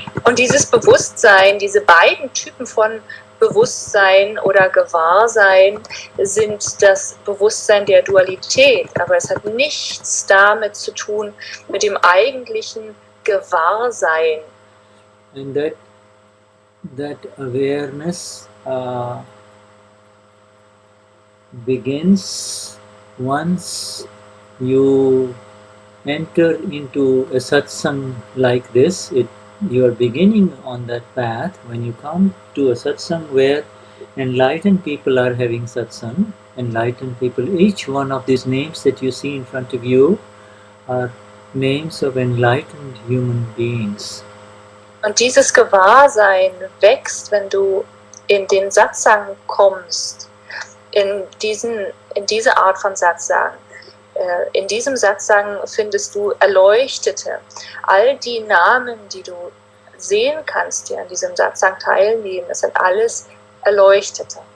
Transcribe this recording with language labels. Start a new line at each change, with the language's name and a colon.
German: Und dieses Bewusstsein, diese beiden Typen von Bewusstsein oder Gewahrsein sind das Bewusstsein der Dualität, aber es hat nichts damit zu tun mit dem eigentlichen Gewahrsein.
English: And that awareness begins once you enter into a satsang like this. You are beginning on that path when you come to a satsang where enlightened people are having satsang. Enlightened people, each one of these names that you see in front of you are names of enlightened human beings.
German: Und dieses Gewahrsein wächst, wenn du in den Satsang kommst, in diese Art von Satsang. In diesem Satsang findest du Erleuchtete. All die Namen, die du sehen kannst, die an diesem Satsang teilnehmen, das sind alles Erleuchtete.